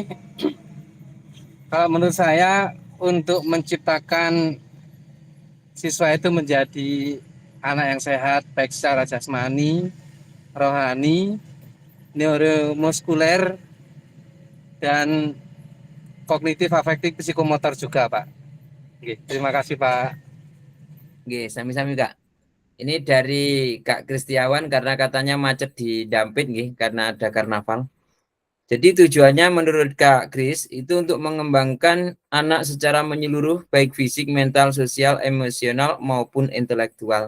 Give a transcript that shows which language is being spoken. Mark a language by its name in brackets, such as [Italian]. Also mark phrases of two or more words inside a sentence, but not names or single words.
[Indonesian] Kalau menurut saya untuk menciptakan siswa itu menjadi anak yang sehat baik secara jasmani, rohani, neuromuskuler, dan kognitif, afektif, psikomotor juga, Pak. Oke, terima kasih, Pak. [Javanese] Nggih, sami-sami Kak. [Indonesian] Ini dari Kak Kristiawan karena katanya macet di Dampit nggih karena ada karnaval. Jadi tujuannya menurut Kak Kris itu untuk mengembangkan anak secara menyeluruh baik fisik, mental, sosial, emosional maupun intelektual.